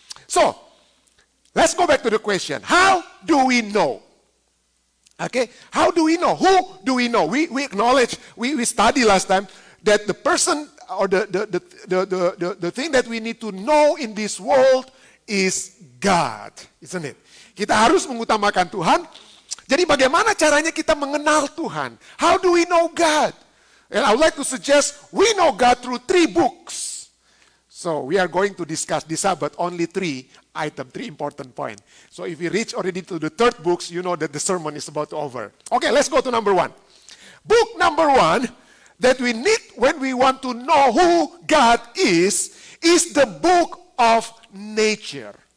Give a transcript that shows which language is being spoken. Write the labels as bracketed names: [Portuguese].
[English] So, let's go back to the question. How do we know? Okay, how do we know? Who do we know? We acknowledge, we studied last time that the person or the thing that we need to know in this world is God, isn't it? [Indonesian] Kita harus mengutamakan Tuhan. Jadi bagaimana caranya kita mengenal Tuhan? [English] How do we know God? And I would like to suggest we know God through 3 books. So we are going to discuss this Sabbath only three important points. So if we reach already to the third books, you know that the sermon is about to over. Okay, let's go to number 1. Book number 1 that we need when we want to know who God is the book of nature.